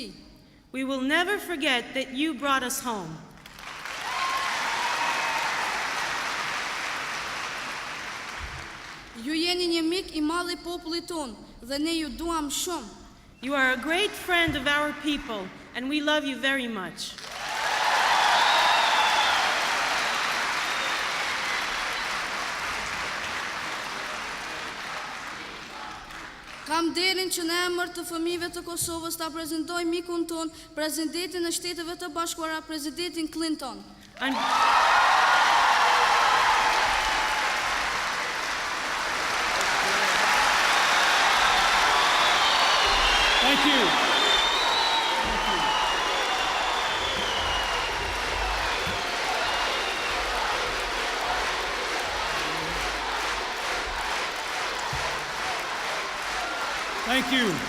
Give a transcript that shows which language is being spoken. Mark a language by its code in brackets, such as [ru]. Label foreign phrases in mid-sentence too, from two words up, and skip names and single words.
[en] We will never forget that you brought us home. [sq] Ju jeni një mik I madh I popullit ton dhe ne ju duam shumë. [en] You are a great friend of our people, and we love you very much. [sq] Kam derin që në emër të fëmijëve të Kosovës ta prezantoj mikun ton, presidentin e Shteteve të Bashkuara, presidentin Clinton. [en] Thank you. Thank you.